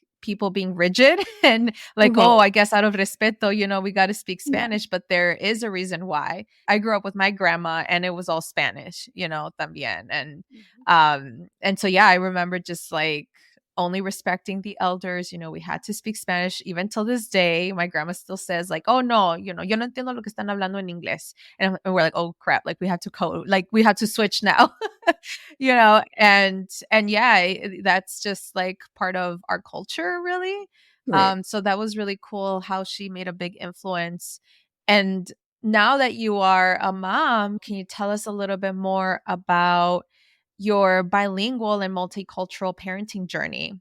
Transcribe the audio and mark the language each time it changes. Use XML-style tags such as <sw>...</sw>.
<en>people being rigid and like, oh, I guess out of respeto, we got to speak Spanish, but there is a reason why. I grew up with my grandma and it was all Spanish, también. And so, yeah, I remember just like only respecting the elders. We had to speak Spanish even till this day. My grandma still says like, oh no,</en> <es>yo no entiendo lo que están hablando en inglés.</es> <en>And we're like, oh crap, like we have to switch now. And yeah, that's just like part of our culture, really. Right. So that was really cool how she made a big influence. And now that you are a mom, can you tell us a little bit more about your bilingual and multicultural parenting journey?</en>